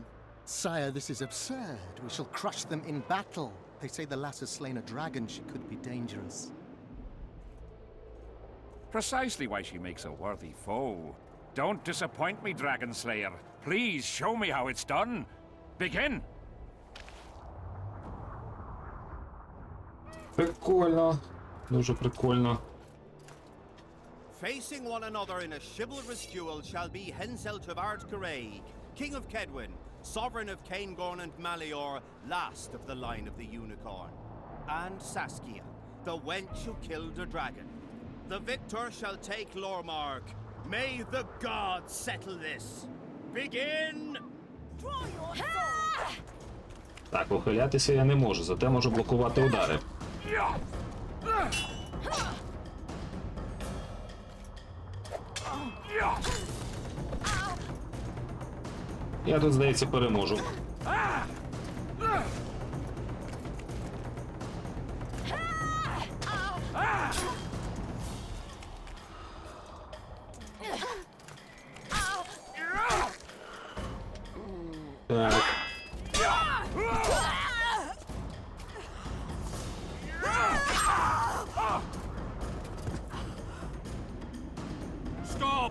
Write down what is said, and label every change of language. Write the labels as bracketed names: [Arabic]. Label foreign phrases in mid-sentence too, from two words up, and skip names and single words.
[English] Sire, this is absurd. We shall crush them in battle. They say the lass has slain a dragon. She could be dangerous. Precisely why she makes a worthy foe. Don't disappoint me, Dragon Slayer. Please show me how it's done. Begin! [Ukrainian] Прикольно. Дуже прикольно. [English] Facing one another in a chivalrous duel shall be Henselt of Ard Caraig, King of Kedwin, Sovereign of Caingorn and Malior, last of the line of the Unicorn, and Saskia, the wench who killed a dragon. The victor shall take Lormark. May the gods settle this. Begin! [Ukrainian] Так, ухилятися я не можу, зате можу блокувати удари. Я тут, здається, переможу. Так. [English] Stop!